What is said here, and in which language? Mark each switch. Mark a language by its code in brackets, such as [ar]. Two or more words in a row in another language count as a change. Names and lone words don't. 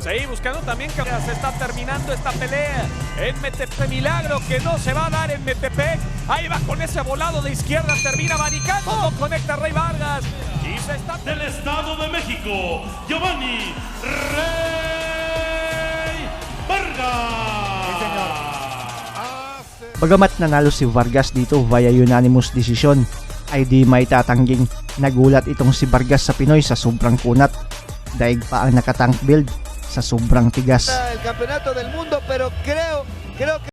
[es] Sí, buscando también que se está terminando esta pelea en Metepec. Milagro que no se va a dar en Metepec. Ahí va con ese volado de izquierda, termina maricando, no conecta Rey Vargas. Y se está... Del Estado de México, Giovanni Rey Vargas. [tl] Bagamat nanalo si Vargas dito via [en] unanimous decision, [tl] ay di may tatangging nagulat itong si Vargas sa Pinoy sa sobrang kunat. Daig pa ang nakatank build sa sobrang tigas. [es] El campeonato del mundo, pero creo que